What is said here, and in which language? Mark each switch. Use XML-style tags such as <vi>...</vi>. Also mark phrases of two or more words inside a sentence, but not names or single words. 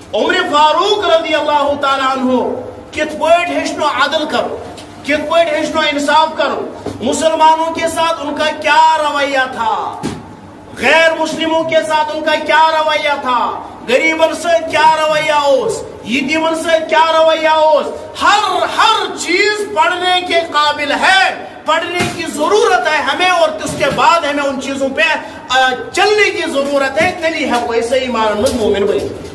<ur>عمر فاروق</ur> <ar>رضی اللہ تعالیٰ عنہ</ar> <ks>کت پٲٹھۍ ہیٚچھنو عدل کرو، کت پٲٹھۍ ہیٚچھنو انصاف کرو،</ks> <ur>مسلمانوں کے ساتھ ان کا کیا رویہ تھا، غیر مسلموں کے ساتھ ان کا کیا رویہ تھا، غریبن سے کیا رویہ اوس، یتیمن سے کیا رویہ اوس، ہر چیز پڑھنے کے قابل ہے، پڑھنے کی ضرورت ہے ہمیں، اور اس کے بعد ہمیں ان چیزوں پہ چلنے کی ضرورت ہے، تیلی ہے کوئی صحیح معنی میں مومن بنی۔</ur>